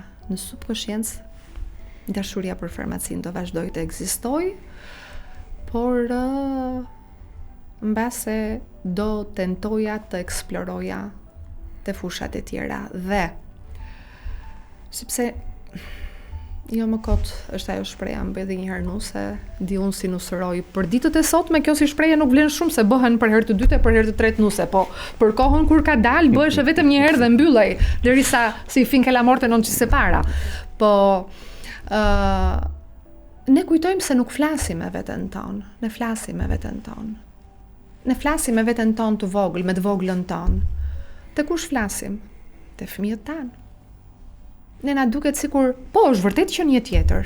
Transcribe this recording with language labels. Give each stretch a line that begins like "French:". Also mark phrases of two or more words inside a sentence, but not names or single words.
Albanian: Në subkoshencë dashuria për farmacinë do vazhdoj të ekzistojë, por mbase do tentoja të eksploroja të fushat e tjera dhe sepse jo më kot është ajo shpreha më bëj dhe një herë nuse, di unë si nusëroj. Për ditët e sotme kjo si shprehje nuk vlen shumë, se bëhen për herë të dytë e për herë të tretë nuse, po për kohën kur ka dalë bëhesh vetëm një herë dhe mbyllej, derisa si
Italian: finché la morte non ci separa.
Albanian: Po ne kujtojmë se nuk flasim me veten tonë, ne flasim me veten tonë. Ne flasim me veten tonë të vogël, me të voglën tonë. Te kush flasim? Te fëmijët tanë. Ne na duket sikur, po është vërtet që një tjetër.